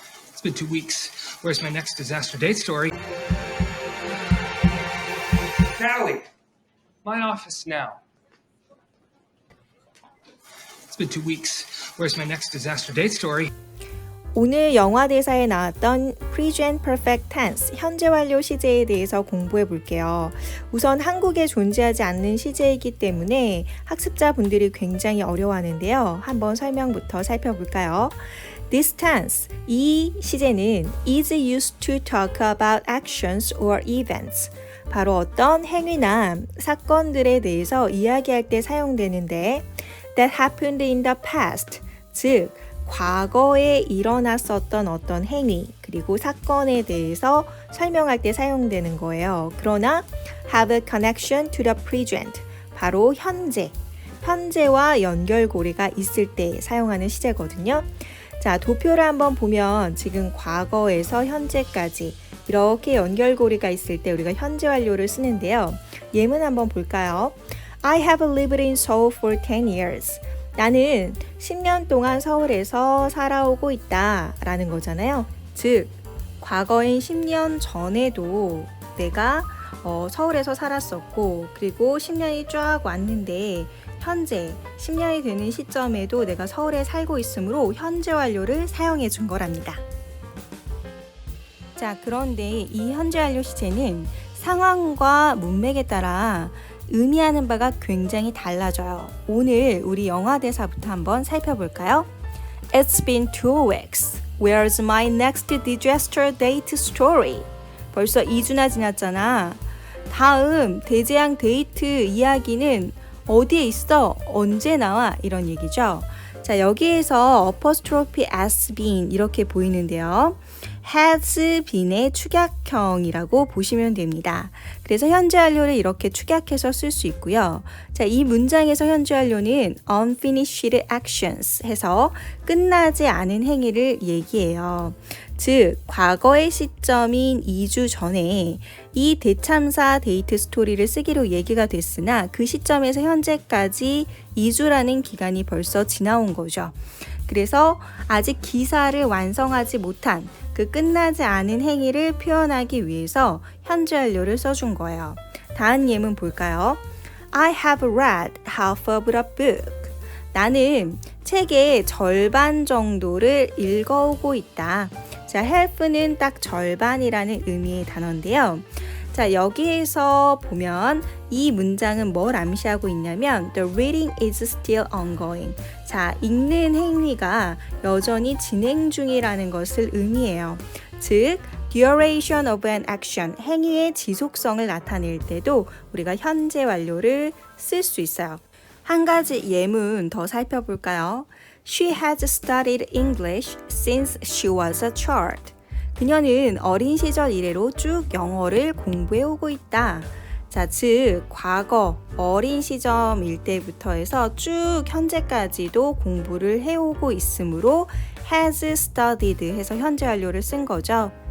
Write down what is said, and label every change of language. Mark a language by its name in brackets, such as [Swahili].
[English] It's been 2 weeks. Where's my next disaster date story? Natalie, my office now. It's been 2 weeks. Where's my next disaster date story? [Korean] 오늘 영화 대사에 나왔던 [English] present perfect tense, [Korean] 현재 완료 시제에 대해서 공부해 볼게요. 우선 한국에 존재하지 않는 시제이기 때문에 학습자분들이 굉장히 어려워하는데요. 한번 설명부터 살펴볼까요? [English] This tense, [Korean] 이 시제는 [English] is used to talk about actions or events. [Korean] 바로 어떤 행위나 사건들에 대해서 이야기할 때 사용되는데 [English] that happened in the past, [Korean] 즉 과거에 일어났었던 어떤 행위 그리고 사건에 대해서 설명할 때 사용되는 거예요. 그러나 [English] have a connection to the present, [Korean] 바로 현재와 연결고리가 있을 때 사용하는 시제거든요. 자, 도표를 한번 보면 지금 과거에서 현재까지 이렇게 연결고리가 있을 때 우리가 현재 완료를 쓰는데요. 예문 한번 볼까요? [English] I have lived in Seoul for 10 years. [Korean] 나는 10년 동안 서울에서 살아오고 있다 라는 거잖아요. 즉, 과거인 10년 전에도 내가 서울에서 살았었고 그리고 10년이 쫙 왔는데 현재 10년이 되는 시점에도 내가 서울에 살고 있으므로 현재 완료를 사용해 준 거랍니다. 자, 그런데 이 현재 완료 시제는 상황과 문맥에 따라 의미하는 바가 굉장히 달라져요. 오늘 우리 영화 대사부터 한번 살펴볼까요? [English] It's been 2 weeks. Where's my next disaster date story? [Korean] 벌써 2주나 지났잖아. 다음 대재앙 데이트 이야기는 어디에 있어? 언제 나와? 이런 얘기죠. 자, 여기에서 apostrophe has been 이렇게 보이는데요. has been의 축약형이라고 보시면 됩니다. 그래서 현재 완료를 이렇게 축약해서 쓸 수 있고요. 자, 이 문장에서 현재 완료는 [English] unfinished actions [Korean] 해서 끝나지 않은 행위를 얘기해요. 즉, 과거의 시점인 2주 전에 이 대참사 데이트 스토리를 쓰기로 얘기가 됐으나 그 시점에서 현재까지 2주라는 기간이 벌써 지나온 거죠. 그래서 아직 기사를 완성하지 못한 그 끝나지 않은 행위를 표현하기 위해서 현재 완료를 써준 거예요. 다음 예문 볼까요? [English] I have read half of the book. [Korean] 나는 책의 절반 정도를 읽어오고 있다. 자, half는 딱 절반이라는 의미의 단어인데요. 자, 여기에서 보면 이 문장은 뭘 암시하고 있냐면 [English] The reading is still ongoing. [Korean] 자, 읽는 행위가 여전히 진행 중이라는 것을 의미해요. 즉, [English] duration of an action, [Korean] 행위의 지속성을 나타낼 때도 우리가 현재 완료를 쓸 수 있어요. 한 가지 예문 더 살펴볼까요? [English] She has studied English since she was a child. [Korean] 그녀는 어린 시절 이래로 쭉 영어를 공부해 오고 있다. 자, 즉 과거 어린 시점일 때부터 해서 쭉 현재까지도 공부를 해오고 있으므로 has studied 해서 현재 완료를 쓴 거죠.